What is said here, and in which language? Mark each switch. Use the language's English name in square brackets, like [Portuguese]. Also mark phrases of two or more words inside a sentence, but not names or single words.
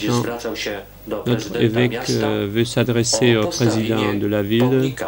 [French] Maintenant, [Polish] zwracał się do [French] notre [Polish] prezydenta [French] évêque [Polish] miasta [French] veut s'adresser [Polish] o [French] au président [Polish] postawienie [French] de la ville [Polish] pomnika